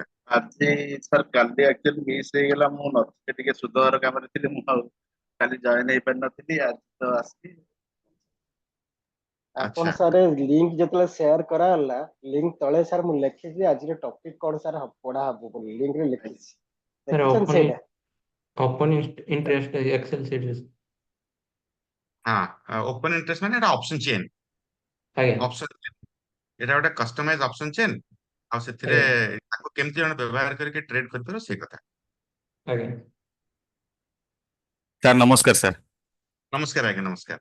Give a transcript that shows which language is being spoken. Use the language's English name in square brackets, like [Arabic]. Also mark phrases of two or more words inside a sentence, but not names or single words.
[Odia] ଆଜି ସାର୍ କାଲି [English] actually miss [Odia] ହେଇଗଲା, ମୁଁ ନଥିଲି ଟିକେ ସୁଧଘର କାମରେ ଥିଲି, ମୁଁ ଆଉ କାଲି ଜଏନ୍ ହେଇପାରିନଥିଲି, ଆଜି ତ ଆସିଲି। ଆପଣ ଆଚ୍ଛା ସାର୍ ଲିଙ୍କ ଯେତେବେଳେ ସେୟାର କରାଗଲା, ଲିଙ୍କ ତଳେ ସାର୍ ମୁଁ ଲେଖିଛି ଆଜିର ଟପିକ କଣ ସାର୍ ପଢା ହବ ବୋଲି ଲିଙ୍କରେ ଲେଖିଛି। [English] Sir, [Odia] ଦେଖିଛନ୍ତି ସେଇଟା? [English] open interest Excel series. [Odia] ହଁ, [English] open interest [Odia] ମାନେ ଏଟା [English] option chain. [Odia] ଆଜ୍ଞା ଅପସନ ଏଟା ଗୋଟେ [English] customize option chain, [Odia] ଆଉ ସେଥିରେ ଆଜ୍ଞା ତାକୁ କେମିତି ଜଣେ ବ୍ୟବହାର କରିକି ଟ୍ରେଡ କରିପାରିବ ସେଇ କଥା। ଆଜ୍ଞା ସାର୍ ନମସ୍କାର ସାର୍। ନମସ୍କାର ଆଜ୍ଞା, ନମସ୍କାର।